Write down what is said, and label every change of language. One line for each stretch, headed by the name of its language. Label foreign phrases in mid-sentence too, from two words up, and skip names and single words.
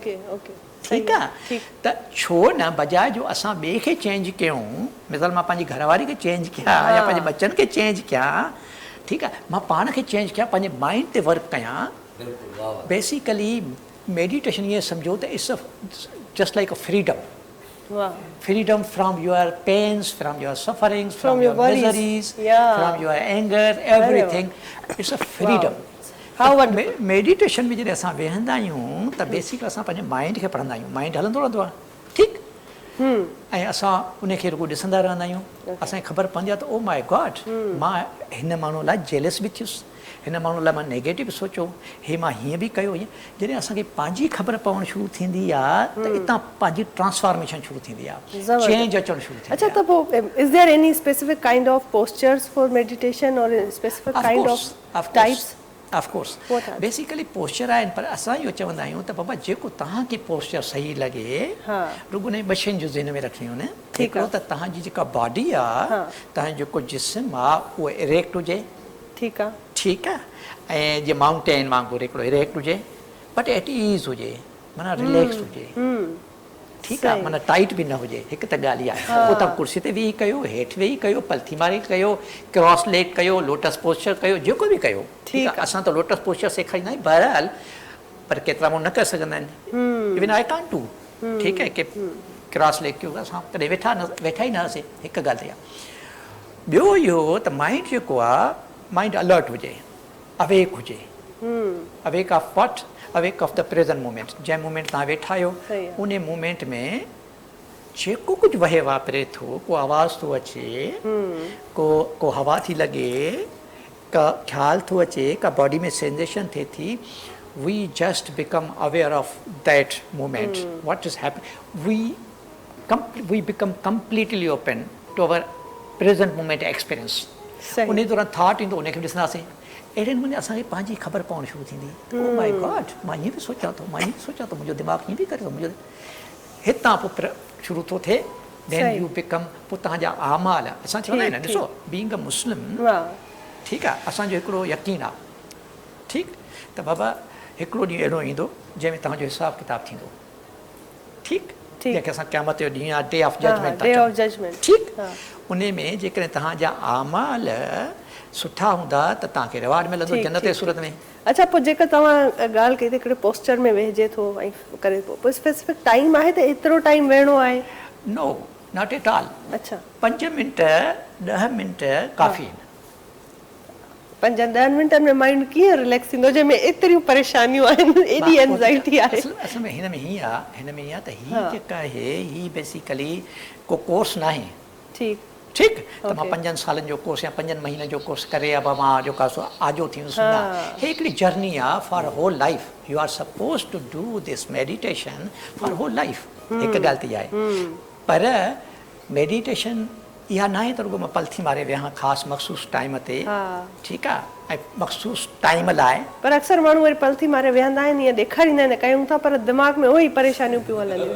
English: OK OK
Sindhi: ठीकु आहे त छो न बजाए जो असां ॿिए खे चेंज कयूं मिसाल मां पंहिंजी घरवारी खे चेंज कयां या पंहिंजे बच्चनि खे चेंज कयां ठीकु आहे मां पाण खे चेंज कयां पंहिंजे माइंड ते वर्क कयां बेसिकली मेडिटेशन ईअं सम्झो त
English: it's just like a freedom
Sindhi: वाह
English: freedom from your pains, from your sufferings, from your worries. miseries, Yeah. from your anger, everything. It's a freedom. How wonderful.
Sindhi: मेडिटेशन में जॾहिं असां वेहंदा आहियूं त बेसिकली असां पंहिंजे माइंड खे पढ़ंदा आहियूं माइंड हलंदो रहंदो आहे ठीकु ऐं असां उनखे रुॻो ॾिसंदा रहंदा आहियूं असांखे ख़बर पवंदी आहे त
English: oh my god
Sindhi: मां हिन माण्हू लाइ जेलस बि थियुसि हिन माण्हू लाइ मां नेगेटिव सोचियो हे मां हीअं बि कयो हीअं जॾहिं असांखे पंहिंजी ख़बर पवणु शुरू थींदी आहे त हितां पंहिंजी ट्रांसफॉर्मेशन शुरू थींदी आहे चेंज अचणु शुरू थींदी अच्छा त पोइ
English: is there any specific kind of postures for meditation or specific kind of types of course
Sindhi: बेसिकली पोस्चर आहिनि पर असां इहो चवंदा आहियूं त बाबा जेको तव्हांखे पोस्चर सही लॻे रुॻो ॿ शयुनि जो ज़हन में रखणियूं आहिनि हिकिड़ो त तव्हांजी जेका बॉडी आहे तव्हांजो जेको जिस्म आहे उहो इरेक्ट हुजे ठीकु आहे ठीकु आहे ऐं जीअं माउंटेन वांगुरु हिकिड़ो इरेक्ट हुजे
English: but at ease
Sindhi: हुजे माना रिलैक्स हुजे ठीकु आहे माना टाइट बि न हुजे हिकु त ॻाल्हि इहा आहे पोइ तव्हां कुर्सी ते वेही कयो हेठि वेही कयो पलथी मारे कयो
English: cross leg
Sindhi: कयो
English: lotus posture
Sindhi: कयो जेको बि कयो ठीकु आहे असां त
English: lotus posture
Sindhi: सेखारींदा आहियूं बहरहाल पर केतिरा माण्हू न करे सघंदा आहिनि
English: even I can't do
Sindhi: ठीकु आहे की
English: cross leg
Sindhi: कयो असां कॾहिं वेठा ई न हुआसीं हिकु ॻाल्हि इहा ॿियो इहो त माइंड जेको आहे माइंड अलर्ट हुजे अवेक हुजे
English: awake of what awake of the present moment
Sindhi: जंहिं मोमेंट तव्हां वेठा आहियो उन मोमेंट में जेको कुझु वहे वापरे थो को आवाज़ थो अचे को हवा थी लॻे का ख़्यालु थो अचे का बॉडी में सेंसेशन थिए थी
English: we just become aware of that moment what is happening we become completely open to our present moment
Sindhi: एक्सपीरियंस उन दौरान थॉट ईंदो उनखे बि ॾिसंदासीं अहिड़े नमूने असांखे पंहिंजी ख़बर पवणु शुरू थींदी
English: oh my god
Sindhi: मां ईअं बि सोचां थो मां ईअं बि सोचां थो मुंहिंजो दिमाग़ु ईअं बि करे थो मुंहिंजो हितां पोइ शुरू थो थिए
English: then you become
Sindhi: पोइ तव्हांजा आमाल असां चवंदा आहियूं न ॾिसो
English: being a Muslim
Sindhi: ठीकु आहे असांजो हिकिड़ो यकीन आहे ठीकु त बाबा हिकिड़ो ॾींहुं अहिड़ो ईंदो जंहिंमें तव्हांजो हिसाबु किताबु थींदो ठीकु जंहिंखे असां क़यामत जो ॾींहुं आहे
English: day of judgment
Sindhi: ठीकु उन में जेकॾहिं तव्हांजा आमाल सुठा हूंदा त तव्हांखे रिवार्ड मिलंदो जन्नत जी सूरत में अच्छा पोइ जेका तव्हां ॻाल्हि कई त हिकिड़े पोस्चर में वेहिजे थो ऐं करे पोइ स्पेसिफिक टाइम आहे त एतिरो टाइम वेहणो आहे
English: no not at all
Sindhi: अच्छा 5 मिंट 10 मिंट काफ़ी आहिनि 5-10 मिंटनि में माइंड कीअं रिलैक्स थींदो जंहिंमें एतिरियूं परेशानियूं आहिनि एॾी एंज़ाइटी आहे असल में हिन में हीअं आहे त हीअ जेका आहे हीअ बेसिकली को कोर्स न आहे ठीकु त मां 5 सालनि जो कोर्स या 5 महीननि जो कोर्स करे या मां जेको आहे सो आजो थी वियुसि न हे हिकिड़ी जर्नी आहे
English: for whole life you are suppose to do this meditation for whole life
Sindhi: हिकु ॻाल्हि त इहा आहे पर मेडिटेशन इहा न आहे त रुॻो मां पलथी मारे वियां ख़ासि मख़सूस टाइम ते ठीकु आहे ऐं मख़सूस टाइम लाइ पर अक्सर माण्हू वरी पलथी मारे विहंदा आहिनि ईअं ॾेखारींदा आहिनि कयूं था पर दिमाग़ में उहो ई परेशानियूं पियूं हलनि